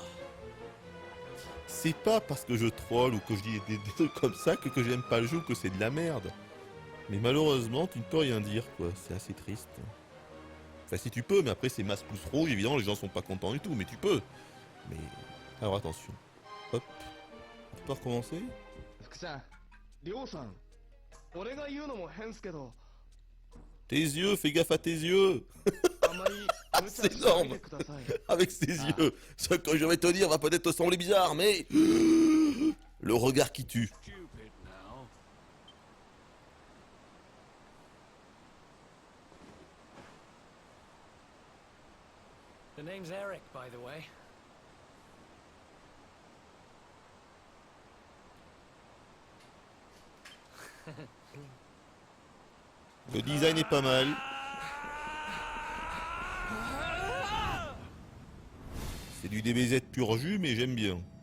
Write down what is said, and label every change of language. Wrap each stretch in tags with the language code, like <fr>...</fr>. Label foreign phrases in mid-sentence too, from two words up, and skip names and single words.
<fr>C'est pas parce que je troll ou que je dis des trucs comme ça que j'aime pas le jeu ou que c'est de la merde. Mais malheureusement, tu ne peux rien dire, quoi. C'est assez triste. Enfin, si tu peux, mais après, c'est masse pouce rouge, évidemment, les gens sont pas contents du tout, mais tu peux. Mais... Alors attention. Hop. Tu peux recommencer?</fr> <ja>福さん、りょうさん。俺が言うのも変っすけど、</ja> <fr>Tes yeux, fais gaffe à tes yeux!</fr> <ja>あまり無茶しないでください。</ja> <fr>Avec ses yeux. Ce que je vais te dire va peut-être te sembler bizarre, mais... Le regard qui tue.</fr> <en>Stupid now. The name's Eric, by the way.</en> <fr>Le design est pas mal. C'est du DBZ pur jus, mais j'aime bien.</fr>